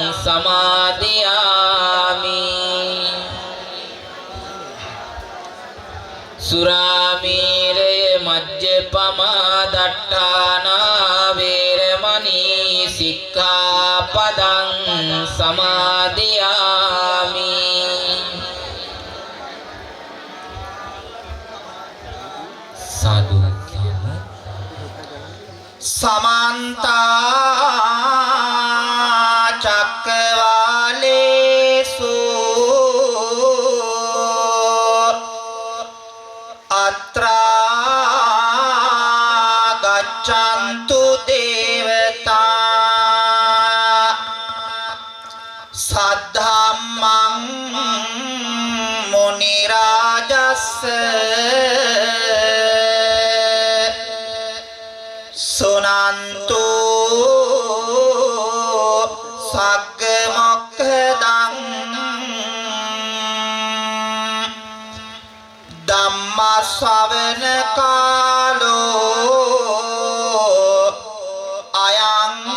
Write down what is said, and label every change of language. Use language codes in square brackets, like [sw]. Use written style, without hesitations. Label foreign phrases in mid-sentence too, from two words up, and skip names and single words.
[pi] සමාදියාමි සුරාමේරය මජ්ජපමා දට්ඨානා වේරමණී සික්ඛාපදං සමාදියාමි සාදු समन्त चक्रवालेषु अत्र गच्छन्तु देवता सद्धम्मं मुनिराजस्य සුනන්තු සග්ග මොක්ඛදං ධම්ම ශ්‍රවණ කාලෝ අයං